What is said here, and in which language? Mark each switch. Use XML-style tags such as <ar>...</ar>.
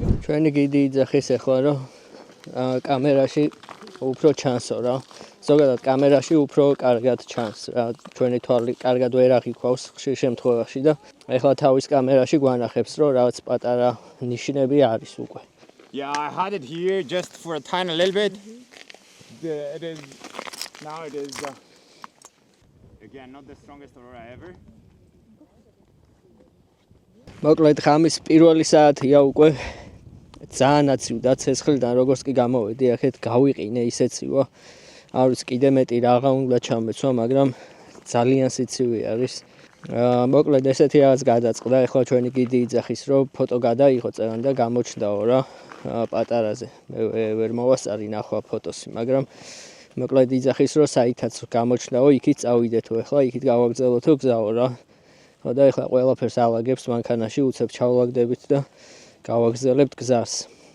<ka>ჩვენი გიდი იძახის ახლა, რომ კამერაში უფრო ჩანსო რა. ზოგადად კამერაში უფრო კარგად ჩანს რა. ჩვენი თვალი კარგად ვერ აღიქვავს ხშირ შემთხვევაში და ახლა თავის კამერაში გვანახებს, რომ რაღაც პატარა ნიშნები არის უკვე.</ka> <en>Yeah, I had it here just for a tiny little bit. It is now it is again not the strongest aurora ever.</en> <ka>მოკლედ ხამის პირველი საათია უკვე ძალიან აცივდა ცეცხლიდან როგორც კი გამოვედი აქეთ გავიყინე ისეცივო არ ვიცი კიდე მეტი რაღა უნდა ჩამეცვა მაგრამ ძალიან სიცივი არის მოკლედ ესეთი რაღაც გადაწყდა ახლა ჩვენი გიდი იძახის რომ ფოტო გადაიღო წერან და გამოჩნდაო რა პატარაზე მე ვერ მოვასწარი ნახვა ფოტოსი მაგრამ მოკლედ იძახის რომ საითაც გამოჩნდაო იქით წავიდეთო ახლა იქით გავაგზავნოთო გზაო რა და ახლა ყველაფერს ალაგებს მანქანაში უცებ ჩავლაგდებით და გავაგზავნებთ გზას.</ka>